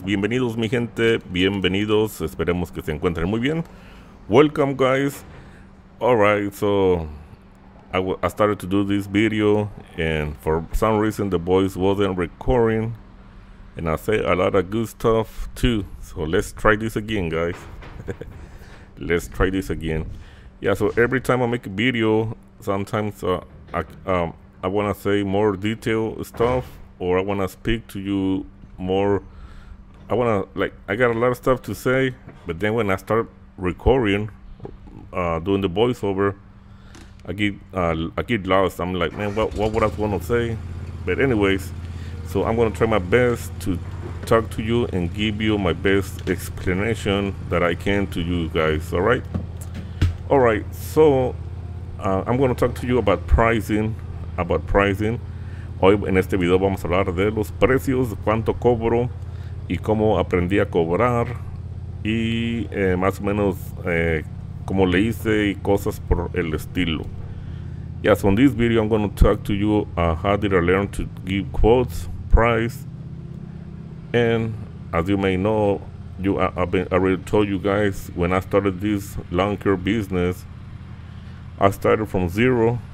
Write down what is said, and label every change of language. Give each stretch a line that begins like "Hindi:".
Spanish: Bienvenidos mi gente, bienvenidos, esperemos que se encuentren muy bien.
English: Welcome guys. Alright, so I started to do this video and for some reason the voice wasn't recording and I say a lot of good stuff too. So let's try this again guys. Let's try this again. Yeah, so every time I make a video, sometimes I want to say more detailed stuff, or I want to speak to you more. I want to, I got a lot of stuff to say, but then when I start recording, doing the voiceover, I get lost. I'm like, man, what would I want to say? But anyways, so I'm going to try my best to talk to you and give you my best explanation that I can to you guys, all right? All right, so I'm going to talk to you about pricing.
Spanish: Hoy en este video vamos a hablar de los precios, cuánto cobro y cómo aprendí a cobrar y más o menos cómo le hice y cosas por el estilo.
English: Yeah, so in this video I'm going to talk to you how did I learn to give quotes, price, and as you may know, I already told you guys when I started this lawn care business, I started from zero.